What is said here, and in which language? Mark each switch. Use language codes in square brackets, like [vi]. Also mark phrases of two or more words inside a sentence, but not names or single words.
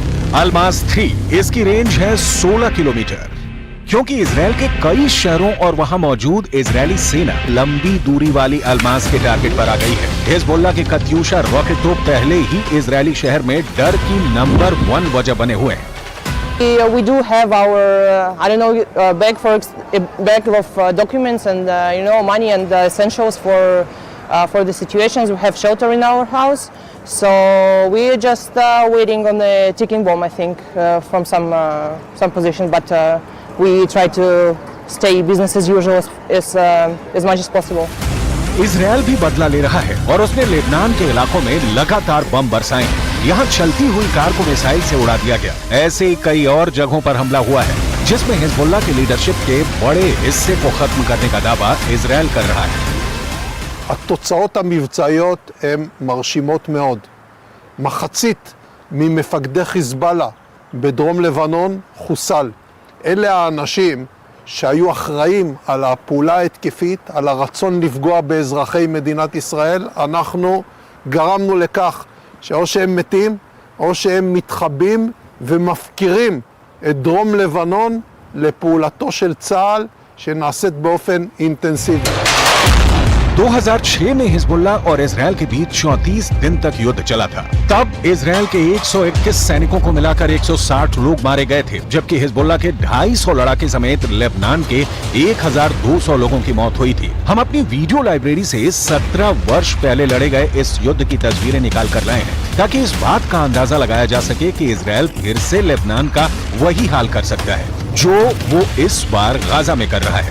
[hi] अल्मास 3, इसकी रेंज है 16 किलोमीटर। क्योंकि इजराइल के कई शहरों और वहां मौजूद इजरायली सेना लंबी दूरी वाली अल्मास के टारगेट पर आ गई है। हिजबुल्लाह के कत्यूशा रॉकेट तो पहले ही इजरायली शहर में डर की नंबर 1 वजह बने हुए हैं। [en] We do have our, bag of documents and money and essentials for the situations. We have shelter in our house, so we're just waiting on the ticking bomb. I think from some position, but we try to stay business as usual as much as possible. [hi] इजराइल भी बदला ले रहा है और उसने लेबनान के इलाकों में लगातार बम बरसाए हैं। यहाँ चलती हुई कार को मिसाइल से उड़ा दिया गया। ऐसे कई और जगहों पर हमला हुआ है जिसमें हिजबुल्लाह की लीडरशिप के बड़े हिस्से को खत्म करने का दावा इजराइल कर रहा है। [he] התוצאות המבצעיות הן מרשימות מאוד. מחצית ממפקדי חיזבאללה בדרום לבנון חוסל. אלה האנשים שהיו אחראים על הפעולה ההתקפית, על הרצון לפגוע באזרחי מדינת ישראל, אנחנו גרמנו לכך שאו שהם מתים, או שהם מתחבאים ומפקירים את דרום לבנון לפעולתו של צה"ל שנעשית באופן אינטנסיבי. [hi] 2006 में हिजबुल्लाह और इजरायल के बीच 34 दिन तक युद्ध चला था। तब इजरायल के 121 सैनिकों को मिलाकर 160 लोग मारे गए थे, जबकि हिजबुल्लाह के 250 लड़ाके समेत लेबनान के 1200 लोगों की मौत हुई थी। हम अपनी वीडियो लाइब्रेरी से 17 वर्ष पहले लड़े गए इस युद्ध की तस्वीरें निकाल कर लाए हैं, ताकि इस बात का अंदाजा लगाया जा सके कि इजरायल फिर से लेबनान का वही हाल कर सकता है जो वो इस बार गाजा में कर रहा है।